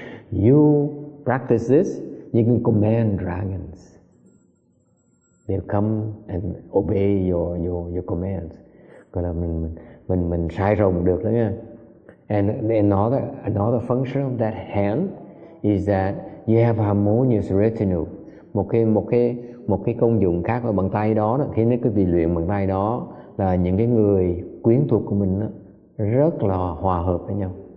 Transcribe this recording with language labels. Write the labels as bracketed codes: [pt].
[en] You practice this, you can command dragons. They'll come and obey your commands. [vi] Gọi là mình sai rồng được đó nha. [en] And another function of that hand is that you have a harmonious retinue. [vi] Một cái công dụng khác ở bàn tay đó, khi cái vị luyện bàn tay đó là những cái người quyến thuộc của mình đó, rất là hòa hợp với nhau.